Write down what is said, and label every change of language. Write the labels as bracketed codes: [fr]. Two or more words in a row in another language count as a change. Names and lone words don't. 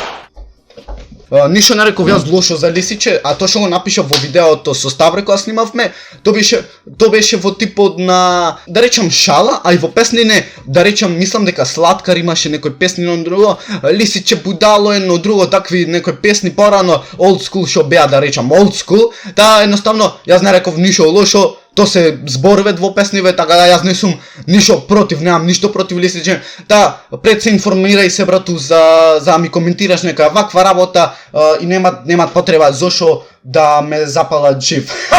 [mk] Ништо не реков јас лошо за лисиче, а тоа што го напишав во видеото со Ставре кога снимавме, тоа беше во типот на, да речам, шала, а и во песни не, да речам, мислам дека Слаткар имаше некои песни на друго, лисиче будало едно друго, такви некои песни порано, [en] old school [mk] што беа, да речам, [en] old school, [mk] та едноставно јас не реков ништо лошо. То се зборове во песниве, така да јас не сум ништо против, немам ништо против лисиче. Та пред се информирај се брату за ми коментираш нека ваква работа и нема потреба зошо да ме запалат жив.